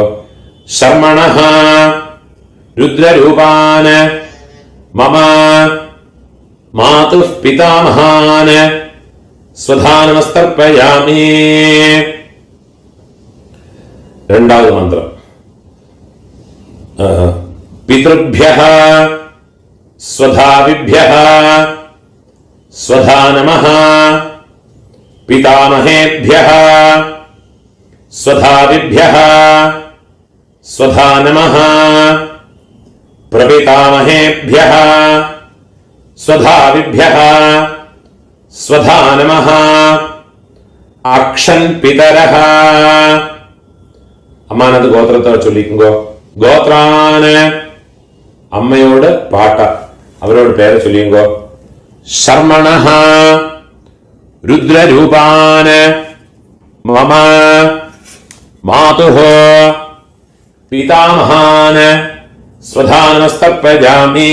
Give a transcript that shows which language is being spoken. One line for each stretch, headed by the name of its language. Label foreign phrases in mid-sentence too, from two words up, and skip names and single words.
Sanskrit: ശർമ്മണഃ രുദ്രരൂപാന് മമ മാതുപിതാമഹാന് സ്വധാനമസ്തർപ്പയാമി.
Malayalam: രണ്ടാമത് മന്ത്രം.
Sanskrit: പിതൃഭ്യഃ स्वधाविभ्यः स्वधा नमः पितामहेभ्यः स्वधाविभ्यः स्वधा नमः प्रपितामहेभ्यः स्वधाविभ्यः स्वधा नमः अक्षन् पितरः
Malayalam: അമ്മാനത് ഗോത്രത്തെ ചൊല്ലിക്കുമ്പോ ഗോത്രാന് അമ്മയോട് പാട്ട അവരോട് പേര് ചൊല്ലിയുമ്പോ
Sanskrit: ശർമ്മണഃ രുദ്രരൂപാന് മമ മാതുഃ പിതാമഹാന് സ്വധാനമസ്തർപ്പയാമി.